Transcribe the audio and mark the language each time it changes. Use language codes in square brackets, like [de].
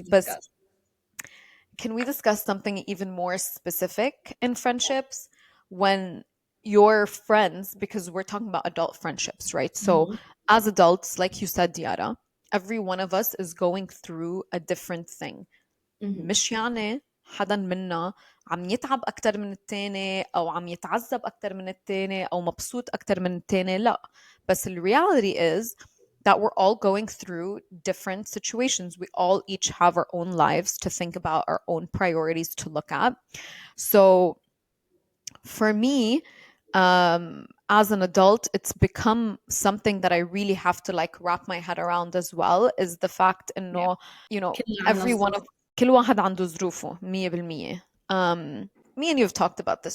[en] But can we discuss something even more specific in friendships when your friends, because we're talking about adult friendships, right? So as adults, like you said, Diara, every one of us is going through a different thing. [ar] مش يعني حدا منا عم يتعب أكتر من التاني أو عم يتعذب أكتر من التاني أو مبسوط أكتر من التاني, لا. بس [en] the reality is that we're all going through different situations. We all each have our own lives to think about, our own priorities to look at. So for me, as an adult, it's become something that I really have to like wrap my head around as well, is the fact إنه, you know, [ar] كل واحد عنده ظروفه [en] 100%. Me and you have talked about this.